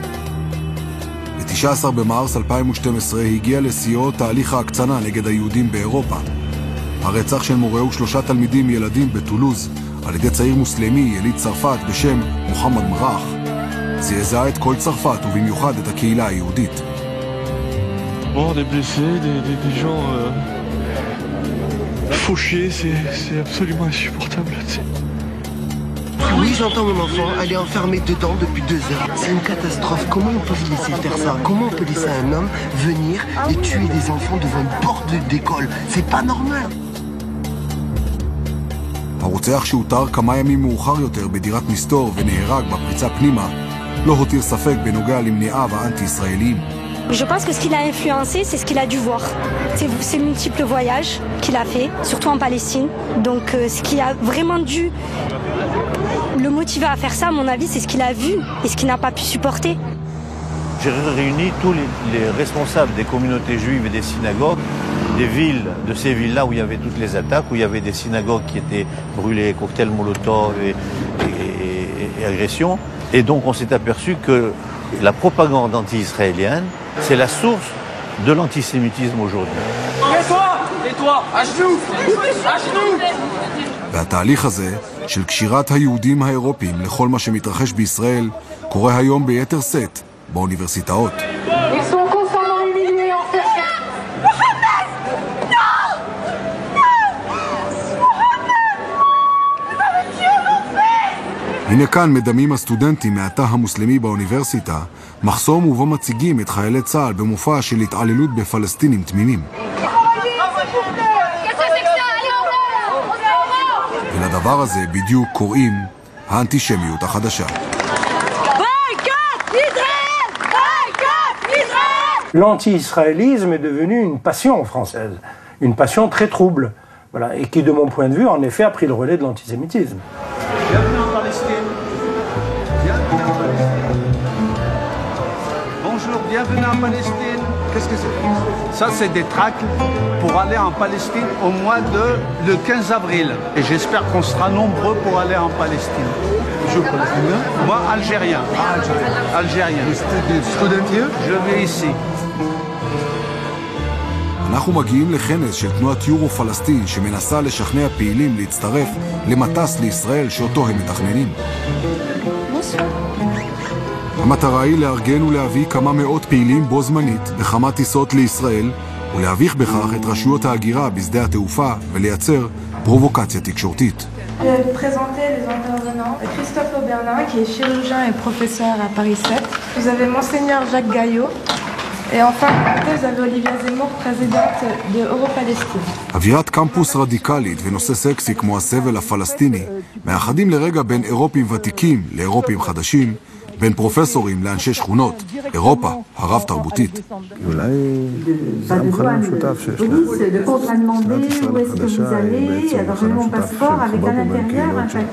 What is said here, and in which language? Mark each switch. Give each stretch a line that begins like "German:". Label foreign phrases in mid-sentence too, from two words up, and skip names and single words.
Hebrew: ב-19 במרס 2012 הגיע לשיאו תהליך ההקצנה נגד היהודים באירופה. הרצח של מורה ו3 תלמידים ילדים בטולוז על ידי צעיר מוסלמי יליד צרפת בשם מוחמד מרח זעזע את כל צרפת ובמיוחד את הקהילה היהודית.
French: Bon, des blessés, des gens fauchés, c'est absolument insupportable. Oui, j'entends mon enfant, elle est enfermée dedans depuis 2 heures. C'est une catastrophe. Comment on peut laisser faire ça? Comment on peut laisser un homme venir et tuer des enfants devant une porte d'école? C'est pas normal.
Hebrew: הרוצח שהותר כמה ימים מאוחר יותר בדירת מסתור ונהרג בפריצה פנימה לא הותיר ספק בנוגע למניעיו האנטי-ישראליים.
French: Je pense que ce qui l'a influencé, c'est ce qu'il a dû voir. C'est multiples voyages qu'il a fait, surtout en Palestine. Donc ce qui a vraiment dû le motiver à faire ça, à mon avis, c'est ce qu'il a vu et ce qu'il n'a pas pu supporter. J'ai réuni tous les responsables des communautés juives et des synagogues, des villes, de ces villes-là où il y avait toutes les attaques, où il y avait des synagogues qui étaient brûlées, cocktails Molotov et agressions. Et donc on s'est aperçu que la propagande anti-israélienne, c'est la source de l'antisémitisme aujourd'hui. Tais-toi, à genoux, à genoux.
Hebrew: והתהליך הזה של קשירת היהודים האירופים לכל מה שמתרחש בישראל קורה היום ביתר שאת באוניברסיטאות. הנה כאן מדמים הסטודנטים מהתא המוסלמי באוניברסיטה מחסום ובו מציגים את חיילי צה"ל במופע של התעללות בפלסטינים תמימים. ולדבר הזה בדיוק קוראים האנטישמיות החדשה.
French: L'anti-israélisme est devenu une passion française, une passion très trouble, voilà, et qui, de mon point de vue, en effet, a pris le relais de l'antisémitisme. Bienvenue en Palestine. Bienvenue en Palestine. Bonjour, bienvenue en Palestine. Qu'est-ce que c'est? Ça, c'est des tracts pour aller en Palestine au mois le 15 avril. Et j'espère qu'on sera nombreux pour aller en Palestine. Je suis palestinien? Moi, algérien. Ah, algérien. Student Je vis ici.
Hebrew: אנחנו מגיעים לכנס של תנועת יורו פלסטין שמנסה לשכנע פעילים להצטרף למטס לישראל שאותו הם מתכננים. המטרה היא לארגן ולהביא כמה מאות פעילים בו זמנית בכמה טיסות לישראל ולהביך בכך את רשויות ההגירה בשדה התעופה ולייצר פרובוקציה תקשורתית.
French: Présenter les intervenants. Christophe Aubernin, qui est chirurgien et professeur à Paris 7. Vous avez Monseigneur Jacques Gaillot. Et enfin, vous avez Olivia Zemmour, présidente de Euro-Palestine.
Hebrew: אווירת קמפוס רדיקלית ונושא סקסי כמו הסבל הפלסטיני מאחדים לרגע בין אירופים ותיקים לאירופים חדשים, בין פרופסורים לאנשי שכונות, אירופה הרב-תרבותית. אולי זה המחנה המשותף שיש לה. מדינת ישראל החדשה היא בעצם המחנה המשותף של חברות ובין קהילות.